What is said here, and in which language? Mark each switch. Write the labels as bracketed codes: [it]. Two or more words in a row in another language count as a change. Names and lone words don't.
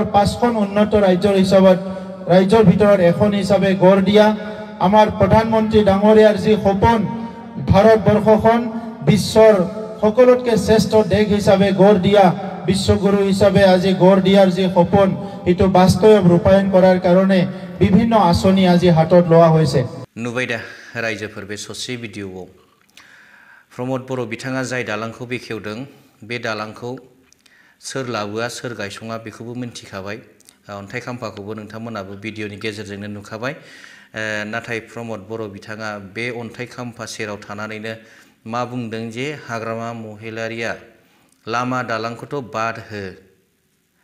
[as] 5খন উন্নত ৰাজ্যৰ ভিতৰত এখন হিচাপে গঢ় দিয়া আমাৰ প্ৰধানমন্ত্ৰী ডাঙৰীয়াৰ যি সপোন ভাৰতবৰ্ষখন বিশ্বৰ সকলোতকৈ শ্ৰেষ্ঠ দেশ হিচাপে গঢ় দিয়া বিশ্বগুৰু হিচাপে আজি গঢ় দিয়াৰ যি সপোন এটো বাস্তৱ ৰূপায়ণ কৰাৰ কাৰণে বিভিন্ন আঁচনি আজি হাতত লোৱা হৈছে [brx] नुबाय दा रायजोफोर बे ससे भिडिअआव प्रमद बर' बिथाङा जाय दालांखौ बेखेवदों बे दालांखौ सोर लाबोआ सोर गायसङा बेखौबो मिन्थिखाबाय अन्थाइ खाम्फाखौबो नोंथांमोनाबो भिडिअनि गेजेरजोंनो नुखाबाय नाथाय प्रमद बर' बिथाङा बे अन्थाइ खाम्फा सेराव थानानैनो मा बुंदों जे हाग्रामा महिलारिया लामा दालांखौथ' बाद हो